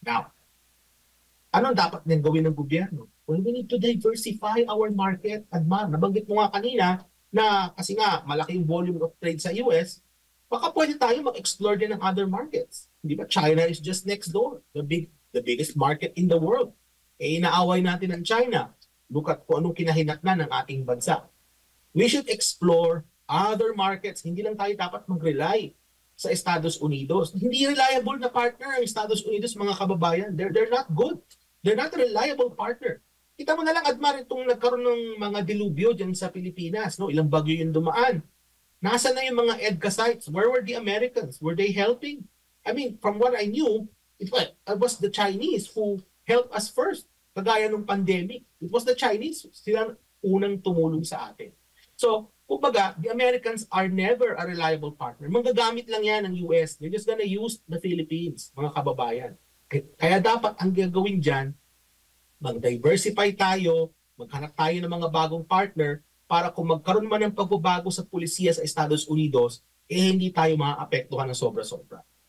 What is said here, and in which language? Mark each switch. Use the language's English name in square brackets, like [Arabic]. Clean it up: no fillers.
[Filipino] Now, anong dapat din gawin ng gobyerno? [English] Well, we need to diversify our market. [Filipino] Adma, nabanggit mo nga kanina na kasi nga malaki yung volume of trade sa US, baka pwede tayo mag-explore din ng other markets. Di ba? [English] China is just next door, the biggest market in the world. [Filipino] Inaaway natin ang China. Look at kung anong kinahinatnan ng ating bansa. [English] We should explore other markets. [Filipino] Hindi lang tayo dapat mag-rely sa Estados Unidos. Hindi reliable na partner ang Estados Unidos, mga kababayan. [English] They're not good. They're not a reliable partner. [Filipino] Kita mo na lang, Admar, itong nagkaroon ng mga dilubyo dyan sa Pilipinas. Ilang bagyo yung dumaan. Nasaan na yung mga EDCA sites? [English] Where were the Americans? Were they helping? I mean, from what I knew, it was the Chinese who helped us first. [Filipino] Kagaya ng pandemic. [English] It was the Chinese. [Filipino] Sila unang tumulong sa atin. [English] So, kumbaga, the Americans are never a reliable partner. [Filipino] Manggagamit lang yan ng US. [English] They're just gonna use the Philippines, [Filipino] mga kababayan. Kaya dapat ang gagawin dyan, mag-diversify tayo, maghanap tayo ng mga bagong partner para kung magkaroon man ng pagbabago sa pulisiya sa Estados Unidos, hindi tayo maaapektuhan ng sobra-sobra.